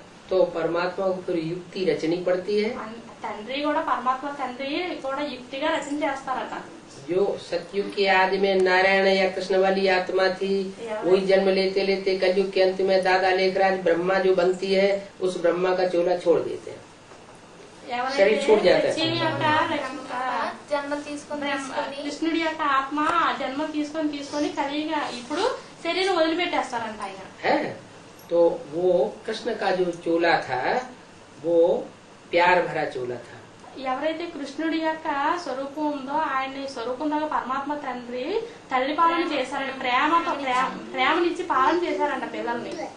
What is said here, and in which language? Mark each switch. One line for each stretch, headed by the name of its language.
Hindi: तो परमात्मा को फिर युक्ति रचनी पड़ती है। जो सतयुग के आदि में नारायण या कृष्ण वाली आत्मा थी, वही जन्म लेते लेते कलयुग के अंत में दादा लेखराज ब्रह्मा जो बनती है, उस ब्रह्मा का चोला छोड़ देते हैं, शरीर छूट जाता है।
Telugu: కృష్ణుడి యొక్క ఆత్మ జన్మ తీసుకొని కలిగా ఇప్పుడు శరీరం వదిలిపెట్టేస్తారంట ఆయన।
Hindi: तो वो कृष्ण का जो चोला था वो प्यार भरा चोला था।
Telugu: ఎవరైతే కృష్ణుడి యొక్క స్వరూపం ఉందో ఆయన స్వరూపం దగ్గర పరమాత్మ తండ్రి తల్లి పాలన చేశారంట, ప్రేమతో ప్రేమనిచ్చి పాలన చేశారంట పిల్లల్ని।